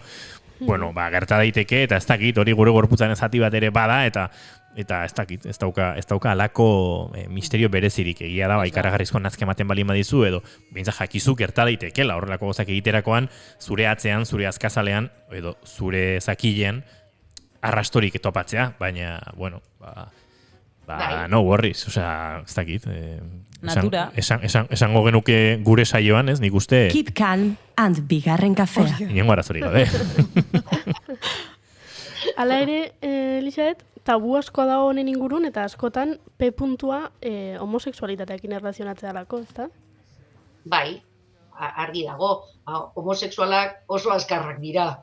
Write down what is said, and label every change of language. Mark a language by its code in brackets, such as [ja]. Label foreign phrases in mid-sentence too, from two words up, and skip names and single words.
[eu] Bueno, gerta daiteke, eta ez dakit, hori gure gorputzaren zati bat ere bada, eta ez dakit, ez dauka alako misterio berezirik egia da, ikaragarrizko nazke ematen bali badizu, edo bintza jakizu gerta daitekela, horrelako gozak egiterakoan, zure atzean, zure azkazalean, edo zure zakilean, arrastorik topatzea, baina, bueno, [en] no worries, [eu] osea, ez dakit. Natura. Esango genuke gure saioan, ez, nik uste... [en] Keep calm [eu] and bigarren kafea. Inengo arazorik gabe. Hala ere, Elisabet, tabu asko dago honen ingurun, eta askotan P puntua homosexualitateakin erlazionatzea lako, ezta? Bai, argi dago, homosexualak oso azkarrak dira.